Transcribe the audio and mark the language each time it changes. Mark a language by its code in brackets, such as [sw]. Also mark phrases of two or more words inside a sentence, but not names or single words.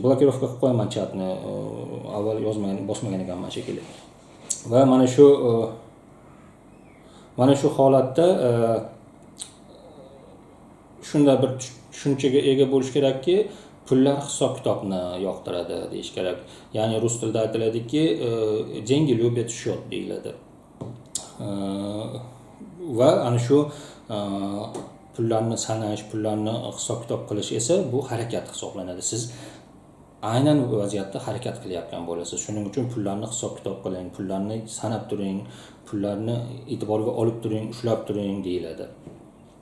[uz] Blokirovka qilib qo'yaman chatni. Avval bosmagan ekanman shekilli. Va mana shu holatda shunday bir tushunchaga ega bo'lish kerakki, pullar hisob-kitobni yoqtiradi deyish kerak. Ya'ni rus tilida aytiladiki, [ru] деньги любят счет deyiladi. [uz] Va ana shu pullarni sanash, pullarni hisob-kitob qilish esa bu harakat hisoblanadi. Siz aynan vaziyatda harakat qilyapgan bo'lasiz. Shuning uchun pullarni hisob-kitob qiling, pullarni sanab turing, pullarni e'tiborga olib turing, ushlab turing deyiladi.